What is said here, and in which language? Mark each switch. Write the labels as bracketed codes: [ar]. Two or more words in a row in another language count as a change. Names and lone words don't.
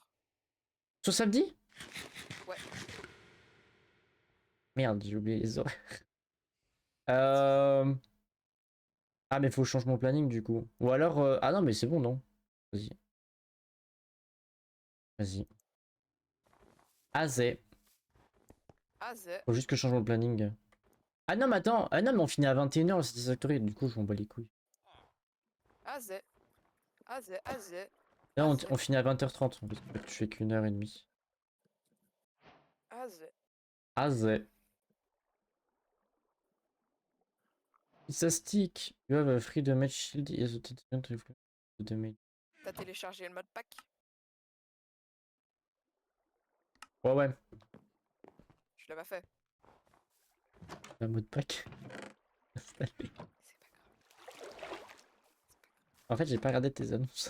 [fr] Ce samedi? Ouais. Merde, j'ai oublié les horaires. Euh... Ah, mais faut que je change mon planning du coup. Ou alors. Ah non, mais c'est bon, non. Vas-y. Vas-y. Azé. Ah, zé. Faut juste que je change mon planning. Ah non, mais attends. Ah non, mais on finit à 21h le Satisfactory. Du coup, je m'en bats les couilles. Ah, zé. Ah, zé. Ah, zé. Là, Ah, on, zé. on finit à 20h30. Parce que je fais qu'1h30. Ah, zé. Azé. [en] It's a stick. You have a free damage shield. Yes, the damage. [fr] T'as téléchargé le [en] mode pack? [fr] Ouais, ouais. Tu l'as pas fait. Un mot de pack. Installé. C'est pas grave. En fait, j'ai pas regardé tes annonces.